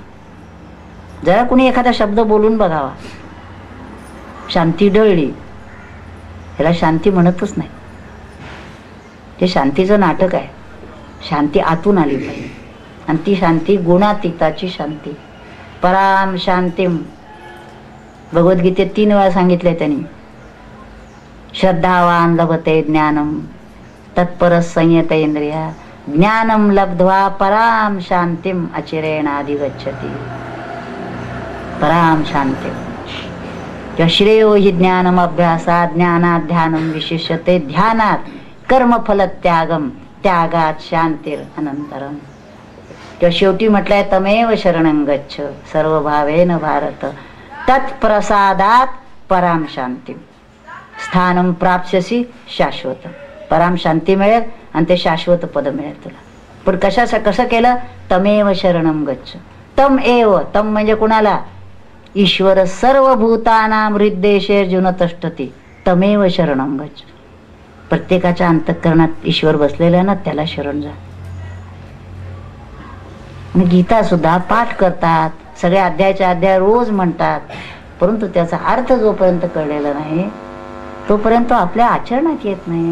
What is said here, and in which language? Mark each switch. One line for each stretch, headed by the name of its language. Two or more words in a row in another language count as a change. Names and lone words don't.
Marathi: जरा कुणी एखादा शब्द बोलून बघावा, शांती डळली, ह्याला शांती म्हणतच नाही. ते शांतीचं नाटक आहे. शांती आतून आली पाहिजे, आणि ती शांती गुणातीताची शांती,
Sanskrit: पराम शांतीम.
Marathi: भगवद्गीतेत 3 वेळा सांगितलंय त्यांनी.
Sanskrit: श्रद्धावान लभते ज्ञानम तत्पर संयतेंद्रिया ज्ञानम लब्ध्वा पराम शांतीम अचिरेणाधिगच्छति. पराम शांती श्रेयो हि ज्ञानम अभ्यासात ज्ञानात ध्यानम विशिष्यते ध्यानात कर्मफल त्यागम त्यागात शांतीर अनंतरम.
Marathi: तेव्हा शेवटी म्हटलंय
Sanskrit: तमेव शरणं गच्छ सर्वभावेन भारत तत्प्रसादात पराम शांती स्थानम प्राप्स्यसी शाश्वत. पराम शांती
Marathi: मिळेल आणि ते शाश्वत पद मिळेल तुला. पण कसं केलं?
Sanskrit: तमेव शरणं गच्छ. तम एव,
Marathi: तम म्हणजे कुणाला?
Sanskrit: ईश्वर सर्वभूतानां हृद्देशेर्जुन तिष्ठति तमेव शरणं गच्छ.
Marathi: प्रत्येकाच्या अंतःकरणात ईश्वर बसलेला ना, त्याला शरण जा. गीता सुद्धा पाठ करतात, सगळ्या अध्यायाच्या अध्याय रोज म्हणतात, परंतु त्याचा अर्थ जोपर्यंत कळलेला नाही तोपर्यंत आपल्या आचरणात येत नाही.